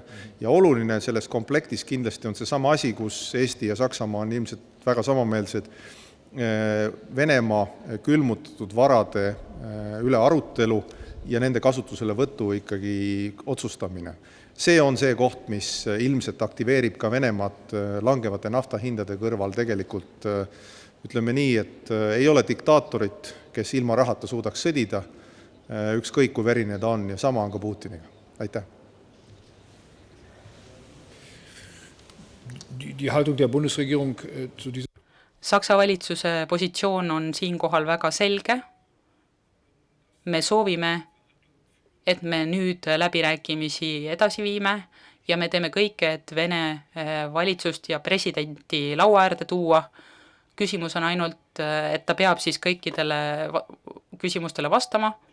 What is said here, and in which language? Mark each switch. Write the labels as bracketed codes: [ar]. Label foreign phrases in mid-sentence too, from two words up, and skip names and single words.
[et] Ja oluline selles komplektis kindlasti on see sama asi, kus Eesti ja Saksamaa on ilmselt väga samameelsed, Venemaa külmutatud varade üle arutelu ja nende kasutusele võtu ikkagi otsustamine. See on see koht, mis ilmselt aktiveerib ka Venemaad langevate naftahindade kõrval tegelikult, ütleme nii, et ei ole diktaatorit, kes ilma rahata suudaks sõdida, ükskõik kui verine ta on, ja sama on ka Putiniga. Aitäh! [de] Die Haltung der Bundesregierung zu dieser [et] Saksa valitsuse positsioon on siinkohal väga selge. Me soovime, et me nüüd läbirääkimisi edasi viime ja me teeme kõike, et Vene valitsust ja presidenti laua äärde tuua. Küsimus on ainult, et ta peab siis kõikidele küsimustele vastama.